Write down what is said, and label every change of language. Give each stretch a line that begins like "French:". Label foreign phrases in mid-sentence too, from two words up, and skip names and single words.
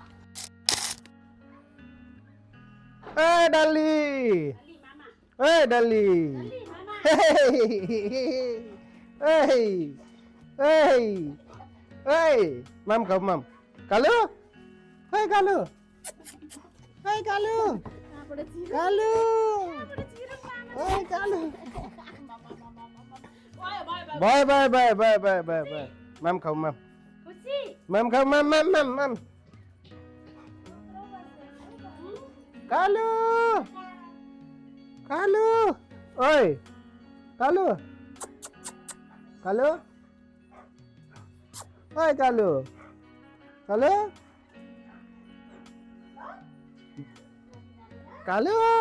Nepali: ए डल्ली ए डल्ली माम खाऊ माम कालु ए कालु ए कालु कालु ए कालु
English: bye bye bye bye bye bye bye
Nepali: माम खाऊ माम माम खाऊ माम माम माम माम कालु कालु ओए कालु कालु ओए कालु कालु कालु